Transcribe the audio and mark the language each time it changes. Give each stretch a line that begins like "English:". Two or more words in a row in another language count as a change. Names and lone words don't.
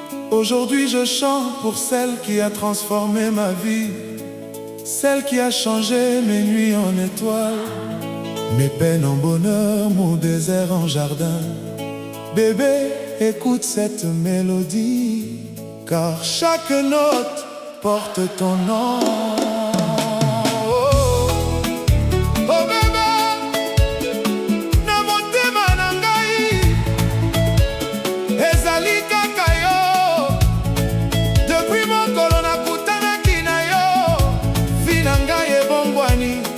French: Aujourd'hui, je chante pour celle qui a transformé ma vie, celle qui a changé mes nuits en étoiles, mes peines en bonheur, mon désert en jardin. Bébé, écoute cette mélodie, car chaque note porte ton nom. Oh,
Lingala: oh bébé, na motema na ngai, ezali kaka yo. Depuis mokolo nakutanaki na yo, vie na ngai ebongwani.